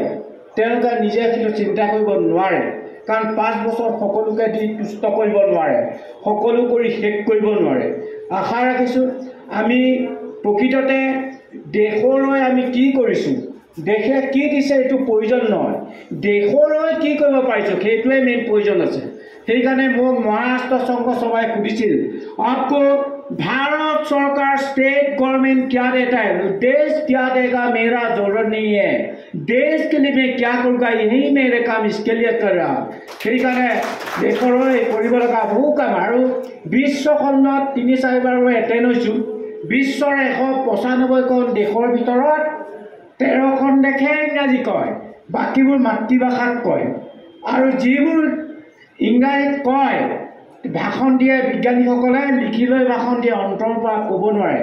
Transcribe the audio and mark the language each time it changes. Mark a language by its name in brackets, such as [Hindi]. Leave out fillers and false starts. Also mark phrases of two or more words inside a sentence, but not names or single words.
[Assamese] তেওঁলোকে নিজে কিন্তু চিন্তা কৰিব নোৱাৰে, কাৰণ 5 বছৰ সকলোকে দি তুষ্ট কৰিব নোৱাৰে, সকলো কৰি শেষ কৰিব নোৱাৰে। আশা ৰাখিছোঁ আমি প্ৰকৃততে দেশলৈ আমি কি কৰিছোঁ, দেশে কি দিছে এইটো প্ৰয়োজন নহয়, দেশলৈ কি কৰিব পাৰিছোঁ সেইটোৱে মেইন প্ৰয়োজন আছে। সেইকাৰণে মোক মহাৰাষ্ট্ৰ সংঘ সভাই সুধিছিল, [Hindi] आपको भारत सरकार [English] state government [Hindi] क्या देता है? देश क्या देगा मेरा जरूरत नहीं है, देश के लिए मैं क्या करूँगा यही मेरे काम इसके लिए कर रहा। [Assamese] সেইকাৰণে দেশলৈ কৰিব লগা বহু কাম। আৰু বিশ্বখনত 3-4 বাৰ এটেণ্ড হৈছোঁ। বিশ্বৰ 195খন দেশৰ ভিতৰত 13খন দেশে ইংৰাজী কয়, বাকীবোৰ মাতৃভাষাত কয়। আৰু যিবোৰ ইংৰাজীত কয় ভাষণ দিয়ে বিজ্ঞানীসকলে, লিখি লৈ ভাষণ দিয়ে, অন্তৰৰ পৰা ক'ব নোৱাৰে।